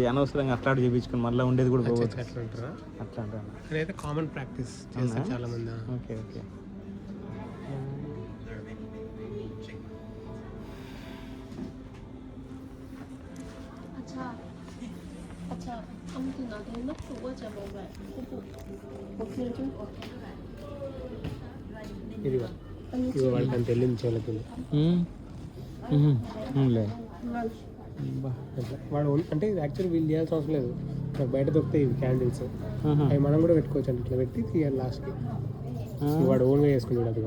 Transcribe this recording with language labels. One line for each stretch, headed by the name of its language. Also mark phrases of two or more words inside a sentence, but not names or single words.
Telugu: అనవసరంగా అట్లా చేయించుకుని మళ్ళీ ఉండేది కూడా పోవచ్చు. అట్లా అంటారా? అట్లా అంటాను. అదైతే
English: common practice
Telugu: చేస్తారు చాలా మంది.
English: okay okay.
Korean: अच्छा 아무튼 나도 해놓고 보자. 뭐가 5분 좀
Telugu: ఇదిగో వాడికి అంత వెళ్ళింది చెవులకి. వాడు అంటే యాక్చువల్లీ వీళ్ళు చేయాల్సిన అవసరం లేదు, బయట దొరుకుతాయి ఇవి క్యాండిల్స్, అవి మనం కూడా పెట్టుకోవచ్చు అండి. ఇట్లా పెట్టి తీయాలి లాస్ట్కి. వాడు ఓన్గా చేసుకున్నాడు అదిగా.